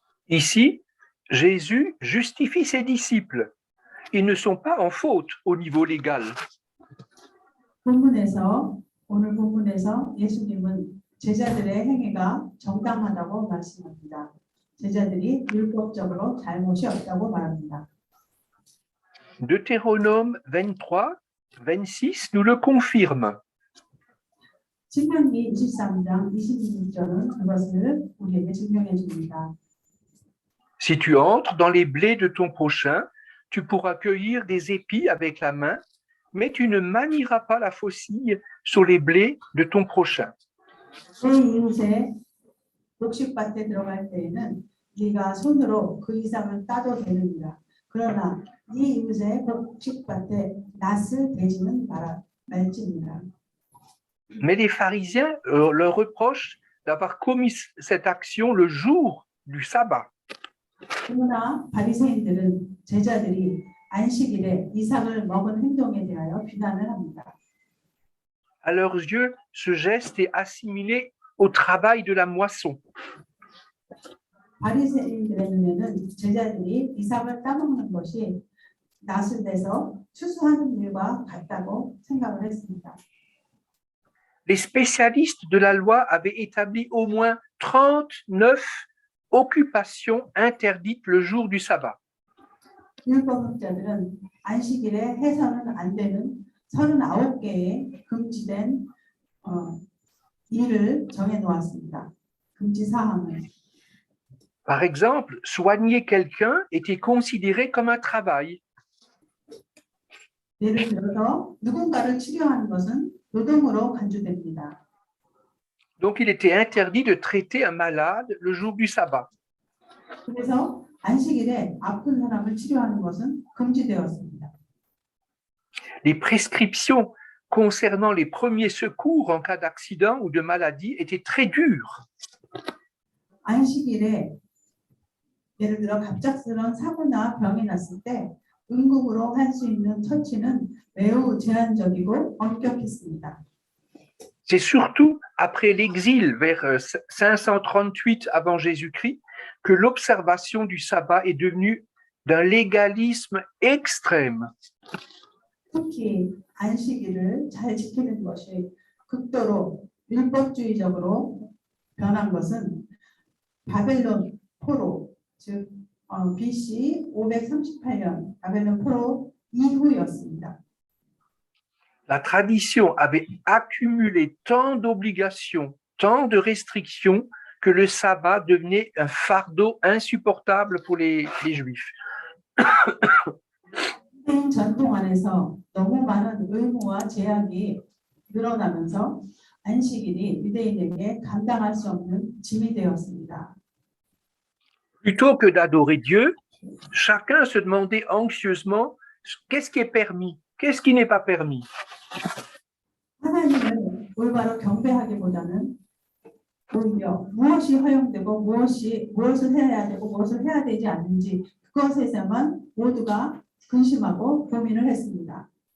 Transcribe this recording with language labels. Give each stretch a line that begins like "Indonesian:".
French: Ici, Jésus justifie ses disciples. Ils ne sont pas en faute au niveau légal.
Korean: 오늘 본문에서 예수님은 제자들의 행위가 정당하다고 말씀합니다. 제자들이 율법적으로 잘못이 없다고 말합니다.
French: Deutéronome 23, 26 nous le confirme.
Korean: 신명기 23장 26절은 그것을 우리에게 증명해 줍니다.
French: Si tu entres dans les blés de ton prochain, tu pourras cueillir des épis avec la main, mais tu ne manieras pas la faucille sur les blés de ton prochain.
Korean: 내 이웃의 녹식밭에 들어갈 때에는 네가 손으로 그 이상을 따도 되느니라. 그러나 네 이웃의 녹식밭에 낫을 대지는 말지니라.
French: Mais les pharisiens leur reprochent d'avoir commis cette action le jour du sabbat.
Korean: 그러나 바리새인들은 제자들이 안식일에 이삭을 먹은 행동에 대하여 비난을 합니다.
French: À leurs yeux, ce geste est assimilé au travail de la moisson.
Korean: 바리새인들의 눈에는 제자들이 이삭을 따먹는 것이 낫을 내서 추수하는 일과 같다고 생각을 했습니다.
French: Les spécialistes de la loi avaient établi au moins 39 occupations interdites le jour du sabbat.
Korean: 율법학자들은 안식일에 해서는 안 되는 39개의 금지된 일을 정해 놓았습니다. 금지 사항을.
French: Par exemple, soigner quelqu'un était considéré comme un travail.
Korean: 예를 들어서 누군가를 치료하는 것은 노동으로 간주됩니다.
French: Donc, il était interdit de traiter un malade le jour du sabbat.
Korean: 그래서 안식일에 아픈 사람을 치료하는 것은 금지되었습니다.
French: Les prescriptions concernant les premiers secours en cas d'accident ou de maladie étaient très dures.
Korean: 안식일에 예를 들어 갑작스러운 사고나 병이 났을 때 응급으로 할 수 있는 처치는 매우 제한적이고 엄격했습니다.
French: C'est surtout après l'exil vers 538 avant Jésus-Christ que l'observation du sabbat est devenue d'un légalisme extrême.
Korean: 특히 안식일을 잘 지키는 것이 극도로 율법주의적으로 변한 것은 바벨론 포로, 즉 BC 538년 바벨론 포로 이후였습니다.
French: La tradition avait accumulé tant d'obligations, tant de restrictions que le sabbat devenait un fardeau insupportable pour les Juifs.
Korean: 유대인 전통 안에서 너무 많은 의무와 제약이 늘어나면서 안식일이 유대인에게 감당할 수 없는 짐이 되었습니다.
French: Plutôt que d'adorer Dieu, chacun se demandait anxieusement qu'est-ce qui est permis, qu'est-ce qui n'est pas permis.
Korean: 하나님을 올바로 경배하기보다는 오히려 무엇이 허용되고 무엇을 해야 되고 무엇을 해야 되지 않는지 그것에서만 모두가 근심하고 고민을 했습니다.